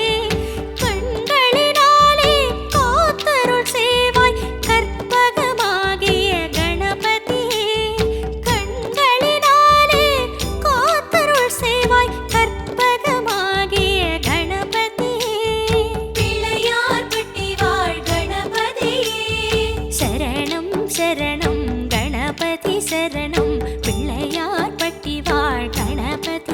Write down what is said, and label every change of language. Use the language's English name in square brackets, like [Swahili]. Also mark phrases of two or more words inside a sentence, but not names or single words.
[Tamil] கண்களினாலே காத்தருள் சேவாய் கற்பகமாகிய கணபதி கண்களினாலே காத்தருள் சேவாய் கற்பகமாகிய கணபதி பிள்ளையார் பட்டி வாழ் கணபதியே [Sanskrit] शरणं शरणं गणपति शरणं [Tamil] பிள்ளையார் பட்டி வாழ் [Sanskrit] गणपति